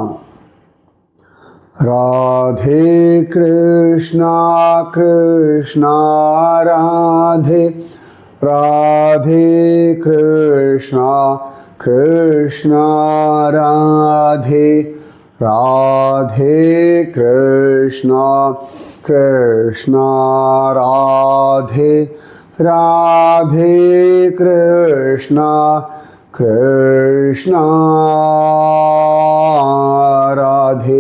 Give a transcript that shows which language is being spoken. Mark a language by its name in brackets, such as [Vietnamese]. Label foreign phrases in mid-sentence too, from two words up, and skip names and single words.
[Tamil] ராதே கிருஷ்ணா கிருஷ்ணா ராதே. ராதே கிருஷ்ணா கிருஷ்ணா ராதே. [Hindi] राधे कृष्णा कृष्णा राधे राधे कृष्णा कृष्णा राधे।